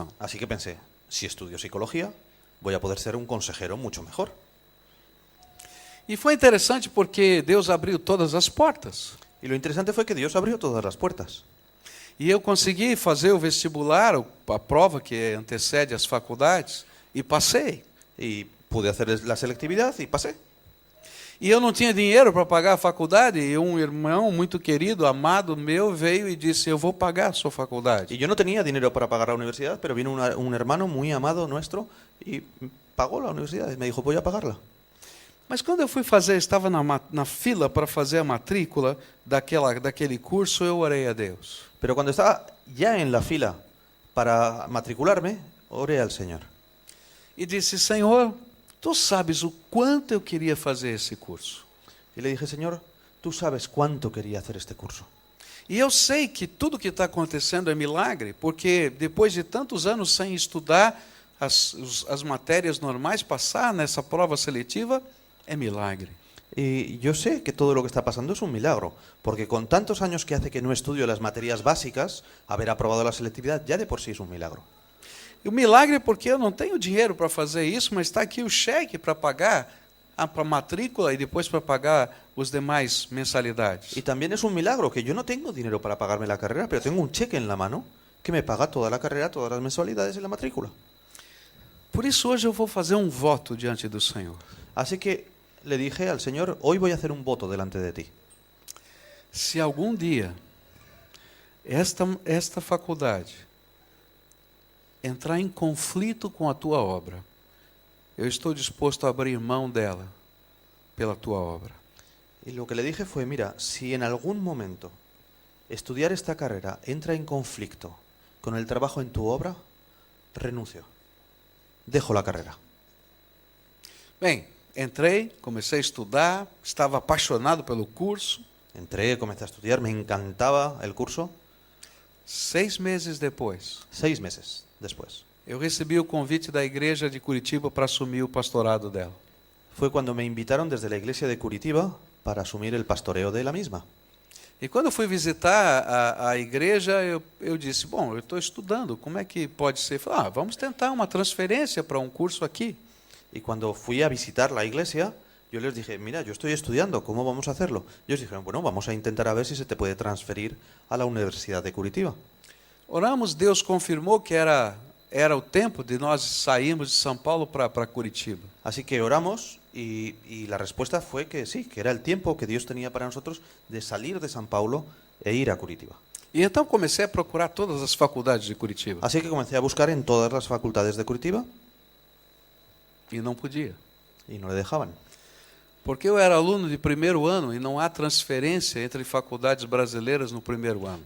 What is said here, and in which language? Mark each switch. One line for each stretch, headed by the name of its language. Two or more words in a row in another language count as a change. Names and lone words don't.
Spanish: Así que pensé: si estudio psicología, voy a poder ser un consejero mucho mejor.
Portuguese: E foi interessante porque Deus abriu todas as portas.
Spanish: Y lo interesante fue que Dios abrió todas las puertas.
Portuguese: E eu consegui fazer o vestibular, a prova que antecede as faculdades, e passei.
Spanish: Y Pude hacer la selectividad y pasé.
Portuguese: E eu não tinha dinheiro para pagar a faculdade, e um irmão muito querido, amado meu, veio e disse, eu vou pagar a sua faculdade.
Spanish: Y yo no tenía dinero para pagar la universidad, pero vino un hermano muy amado nuestro y pagó la universidad. Y me dijo, voy a pagarla.
Portuguese: Mas quando eu fui fazer, estava na fila para fazer a matrícula daquele curso, eu orei a Deus.
Spanish: Pero cuando estaba ya en la fila para matricularme, oré al Señor.
Portuguese: E disse, Senhor, tu sabes o quanto eu queria fazer esse curso.
Spanish: Y le dije, Señor, tú sabes cuánto quería hacer este curso.
Portuguese: E eu sei que tudo que está acontecendo é milagre, porque depois de tantos anos sem estudar as matérias normais, passar nessa prova seletiva é milagre.
Spanish: Y yo sé que todo lo que está pasando es un milagro, porque con tantos años que hace que no estudio las materias básicas, haber aprobado la selectividad ya de por sí es un milagro.
Portuguese: E o milagre é porque eu não tenho dinheiro para fazer isso, mas está aqui o cheque para pagar para a matrícula e depois para pagar os demais mensalidades.
Spanish: Y también es un milagro que yo no tengo dinero para pagarme la carrera, pero tengo un cheque en la mano que me paga toda la carrera, todas las mensualidades y la matrícula.
Portuguese: Por isso hoje eu vou fazer um voto diante do Senhor.
Spanish: Así que le dije al Señor, hoy voy a hacer un voto delante de ti.
Portuguese: Se algum dia esta faculdade entrar em conflito com a tua obra, eu estou disposto a abrir mão dela pela tua obra.
Spanish: Y lo que le dije fue, mira, si en algún momento estudiar esta carrera entra en conflicto con el trabajo en tu obra, renuncio. Dejo la carrera.
Portuguese: Bem, entrei, comecei a estudar, estava apaixonado pelo curso.
Spanish: Entré, comencé a estudiar, me encantaba el curso.
Portuguese: 6 meses depois,
Spanish: 6 meses después,
Portuguese: eu recebi o convite da igreja de Curitiba para assumir o pastorado dela.
Spanish: fue cuando me invitaron desde la iglesia de Curitiba para asumir el pastoreo de la misma.
Portuguese: E quando eu fui visitar a igreja, eu disse, bom, eu estou estudando, como é que pode ser? Falei, vamos tentar uma transferência para um curso aqui.
Spanish: Y cuando fui a visitar la iglesia, yo les dije, mira, yo estoy estudiando, ¿cómo vamos a hacerlo? Ellos dijeron, bueno, vamos a intentar a ver si se te puede transferir a la Universidad de Curitiba.
Portuguese: Oramos, Deus confirmou que era o tempo de nós sairmos de São Paulo para Curitiba.
Spanish: Así que oramos y la respuesta fue que sí, que era el tiempo que Dios tenía para nosotros de salir de San Paulo e ir a Curitiba.
Portuguese: E então comecei a procurar todas as faculdades de Curitiba.
Spanish: Así que comencé a buscar en todas las facultades de Curitiba
Portuguese: E não podia.
Spanish: y no le dejaban.
Portuguese: Porque eu era aluno de primeiro ano e não há transferência entre faculdades brasileiras no primeiro ano.